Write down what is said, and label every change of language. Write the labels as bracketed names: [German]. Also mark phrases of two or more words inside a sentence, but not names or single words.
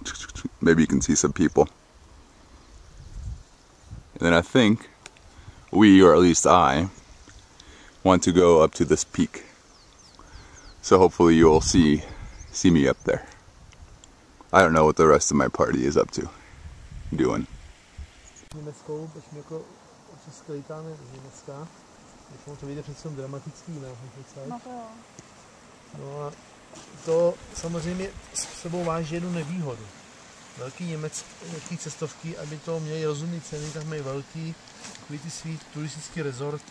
[English] Maybe you can see some people. And then I think we, or at least I, want to go up to this peak. So hopefully you'll see me up there. I don't know what the rest of my party is up to, doing. [Czech] Německou, protože my jako sklitáme z Německa, když to vyjde přece dramatický, ne? No to jo. No a to samozřejmě s sebou váží jednu nevýhodu. Velký cestovky, aby to měli rozumné ceny, tak mají velký takový ty svý turistické rezorty.